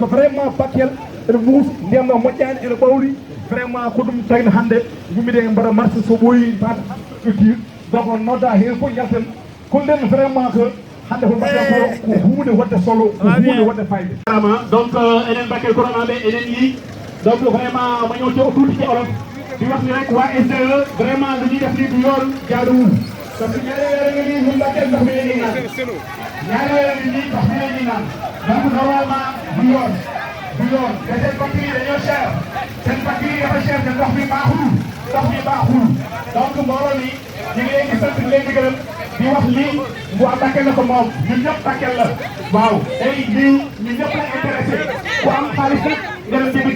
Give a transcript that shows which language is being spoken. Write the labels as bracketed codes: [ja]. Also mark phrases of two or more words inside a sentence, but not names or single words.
[ff] vraiment Bakel ene muusi ndiyam ɗo moƴƴani ene ɓawli vraiment ko ɗum tawino hande gummide e mbaɗa marché so ɓooyi mbata [fr] culture donc on [ff] nodda hen fof jalten kolden [fr] vraiment que [ff] hande ko Bakel ko hunde wadde solo ko hunde wadde fayde donc enen Bakel koronaɓe enen yi [wo] donc vraiment ma ñëw ci tuuti ci olof di wax ni rek waa SDE vraiment li ñuy def nii du yoon jaaduwul parce que ñaari weer nga nii ñun Bakel ndox mi la ñuy naan ñaari weer ngi nii ndox mi la ñuy naan donc normalement du yoon te seen facture yi dañoo cher seen facture yi dafa cher te ndox mi baaxul donc mbooloo mi ñu ngi leen di sant di leen di gërëm di wax lii waa Bakel la ko moom ñun ñëpp Bakel la waaw tey lii ñun ñëpp la intéressé ku am xaalis rek nga dem jëndi